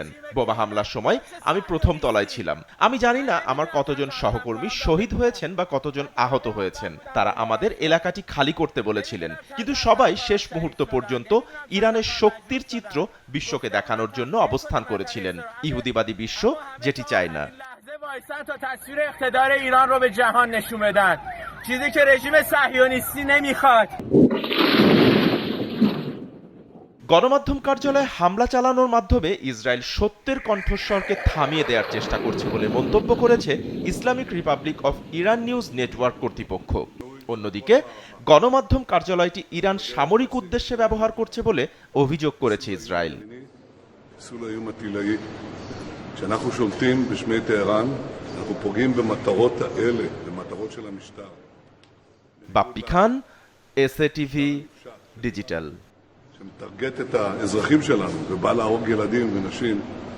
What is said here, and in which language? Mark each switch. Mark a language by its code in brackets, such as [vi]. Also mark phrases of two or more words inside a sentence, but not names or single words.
[bn] বোমা হামলার সময় আমি প্রথম তলায় ছিলাম। আমি জানি না আমার কতজন সহকর্মী শহীদ হয়েছেন বা কতজন আহত হয়েছেন। তারা আমাদের এলাকাটি খালি করতে বলেছিলেন, কিন্তু সবাই শেষ মুহূর্ত পর্যন্ত ইরানের শক্তির চিত্র বিশ্বকে দেখানোর জন্য অবস্থান করেছিলেন। ইহুদিবাদী বিশ্ব যেটি চায় না। [fa] تا تصویر اقتدار ایران رو به جهان نشون بدن، چیزی که رژیم صهیونیستی نمیخواد. [bn] গণমাধ্যম কার্যালয়ে হামলা চালানোর মাধ্যমে ইসরায়েল সত্যের কণ্ঠস্বরকে থামিয়ে দেওয়ার চেষ্টা করছে বলে মন্তব্য করেছে ইসলামিক রিপাবলিক অফ ইরান নিউজ নেটওয়ার্ক কর্তৃপক্ষ। অন্যদিকে গণমাধ্যম কার্যালয়টি ইরান সামরিক উদ্দেশ্যে ব্যবহার করছে বলে অভিযোগ করেছে ইসরায়েল। [he] כשאנחנו שולטים בשמי טהרן, אנחנו פוגעים במטרות האלה, במטרות של המשטר. [bn] বাপ্পি খান, SATV ডিজিটাল। [he] שמטרגט את האזרחים שלנו ובא להרוג ילדים ונשים.